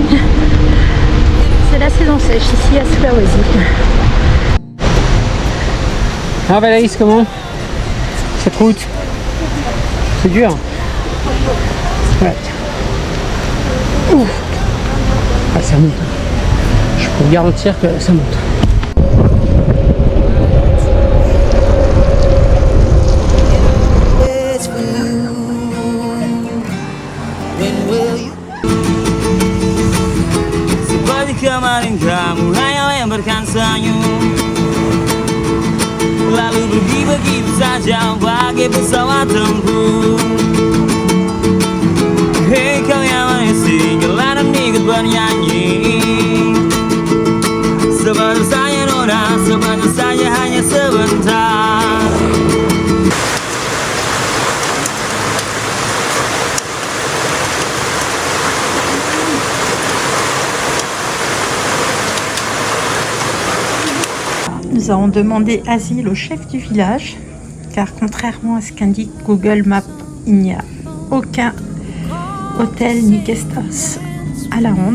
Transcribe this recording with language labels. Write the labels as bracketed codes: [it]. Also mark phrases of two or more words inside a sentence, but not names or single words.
[fr] C'est la saison sèche ici à Sulawesi. Ah Valérie, comment cette route? C'est dur. Ouais. Ouf. Ah, ça monte. Je peux vous garantir que ça monte. [id] Kemarin kamu hanya yang bersenyum, lalu pergi begitu saja bagai pesawat tempur. Hei kau yang manis jalanan ikut bernyanyi, sebentar saja nona, sebentar saja hanya sebentar. [fr] Nous avons demandé asile au chef du village, car contrairement à ce qu'indique Google Maps, il n'y a aucun hôtel ni [en] guest house [fr] à la ronde.